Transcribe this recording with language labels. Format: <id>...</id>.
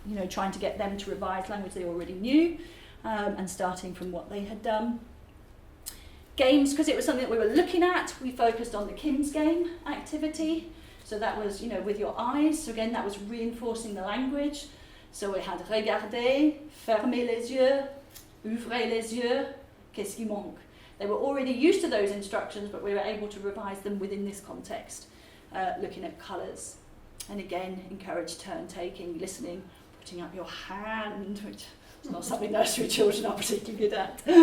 <en>Trying to get them to revise language they already knew, and starting from what they had done. Games, because it was something that we were looking at, we focused on the Kim's game activity, so that was, with your eyes, so again that was reinforcing the language. So we had</en> <fr>regarder, fermer les yeux, ouvrez les yeux, qu'est-ce qui manque?</fr> <en>They were already used to those instructions, but we were able to revise them within this context, looking at colours. And again, encourage turn-taking, listening, putting up your hand, which is not something nursery children are particularly good at.</en>